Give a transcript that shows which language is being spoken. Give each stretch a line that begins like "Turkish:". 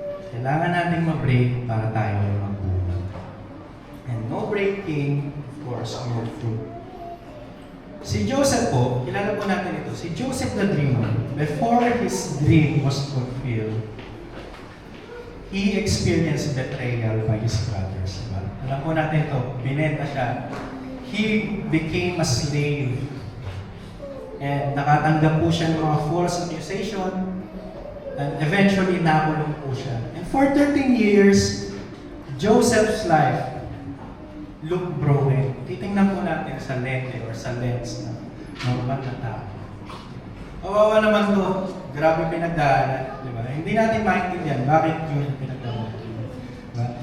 Filipino: Kailangan natin ma-break para tayo ay magbunga.
English: And no breaking, of course, no fruit.
Filipino: Si Joseph po, kilala po natin ito
English: ito, si Joseph the dreamer, before his dream was fulfilled, he experienced betrayal by his brothers.
Filipino: Diba? Alam po natin ito, binenta siya.
English: He became a slave.
Filipino: And nakatanggap po siya ng mga false accusation. And eventually, nakulong po siya.
English: And for 13 years, Joseph's life looked broken.
Filipino: Titingnan po natin sa lente or sa lens ng normal na tao. Kawawa naman to, grabe pinagdaanan, di ba? Hindi natin maintindihan bakit yun pinagdaanan. Diba?